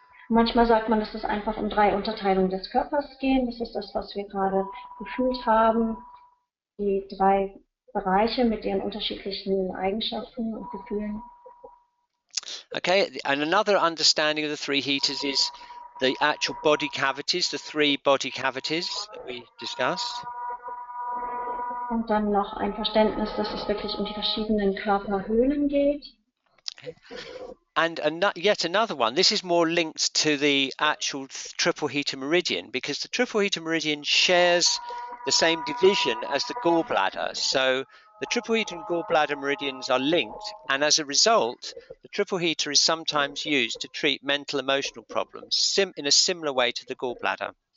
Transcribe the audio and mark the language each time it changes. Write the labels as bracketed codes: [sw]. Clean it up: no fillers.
[de] Manchmal sagt man, dass es einfach um 3 Unterteilungen des Körpers gehen. Das ist das, was wir gerade gefühlt haben. Die 3 Bereiche mit ihren unterschiedlichen Eigenschaften und Gefühlen. [en] Okay, and another understanding of the 3 heaters is the actual body cavities, the 3 body cavities that we discussed. [de] Und dann noch ein Verständnis, dass es wirklich um die verschiedenen Körperhöhlen geht. [en] Okay. And yet another one, this is more linked to the actual triple heater meridian, because the triple heater meridian shares the same division as the gallbladder. So the triple heater and gallbladder meridians are linked, and as a result, the triple heater is sometimes used to treat mental emotional problems in a similar way to the gallbladder.